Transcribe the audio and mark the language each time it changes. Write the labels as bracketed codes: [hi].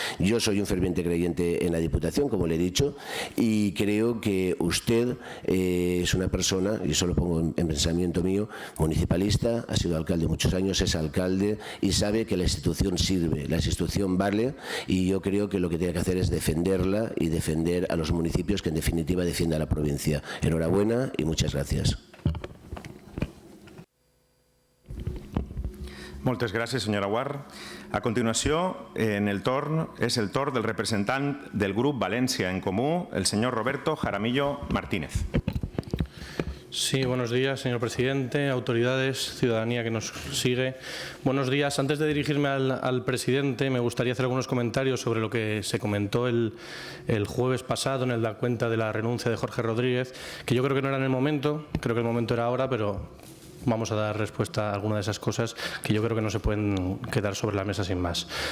[es] Yo soy un ferviente creyente en la Diputación, como le he dicho, y creo que usted es una persona, y eso lo pongo en pensamiento mío, municipalista, ha sido alcalde muchos años, es alcalde y sabe que la institución sirve, la institución vale, y yo creo que lo que tiene que hacer es defenderla y defender a los municipios, que en definitiva defienda a la provincia. Enhorabuena y muchas gracias. [ca] Moltes gràcies, senyora Guar. A continuació, és el torn del representant del grup València en Comú, el senyor Roberto Jaramillo Martínez. [es] Sí, buenos días, señor presidente, autoridades, ciudadanía que nos sigue. Buenos días. Antes de dirigirme al presidente, me gustaría hacer algunos comentarios sobre lo que se comentó el jueves pasado en la cuenta de la renuncia de Jorge Rodríguez, que yo creo que no era en el momento, creo que el momento era ahora, pero vamos a dar respuesta a alguna de esas cosas que yo creo que no se pueden quedar sobre la mesa sin más.